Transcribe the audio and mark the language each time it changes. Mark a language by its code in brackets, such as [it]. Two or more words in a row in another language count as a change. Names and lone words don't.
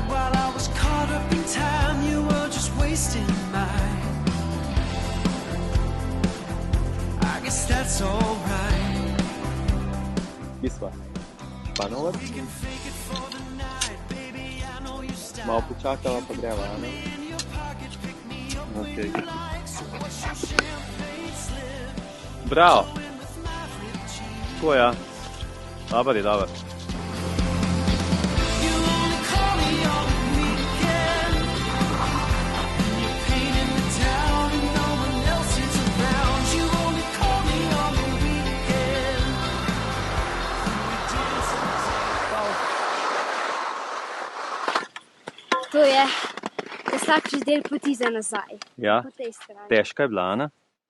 [en] While I was caught up in time, you were just wasting mine. I guess that's alright. Bisva. Panovac. We can fake it for the night, baby. I know you style. [sl] Malo počakava pa greva, ne? [en] In your pocket, pick me up when Okay. you like. So what's your champagne slip [sl] Bravo. [en] doing with my ripped jeans? [sl] Tako ja. Dobar je, dobar. [en] You only call me on the weekend when you're painting the town and no one else is around. You only call me on the weekend when we dance in the [sl] To je slabši del poti za nazaj. Ja, Po tej strani. težka je bila, ne?